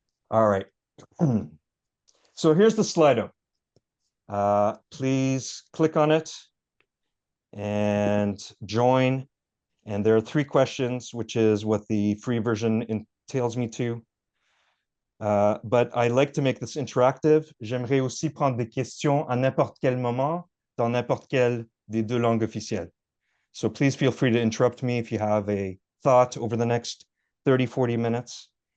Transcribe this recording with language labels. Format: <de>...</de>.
<en>All right. So here's the Slido. Please click on it and join. And there are 3 questions, which is what the free version entails me to. But I like to make this interactive.</en> <fr>J'aimerais aussi prendre des questions à n'importe quel moment dans n'importe quelle des 2 langues officielles.</fr> <en>So please feel free to interrupt me if you have a thought over the next 30, 40 minutes.</en>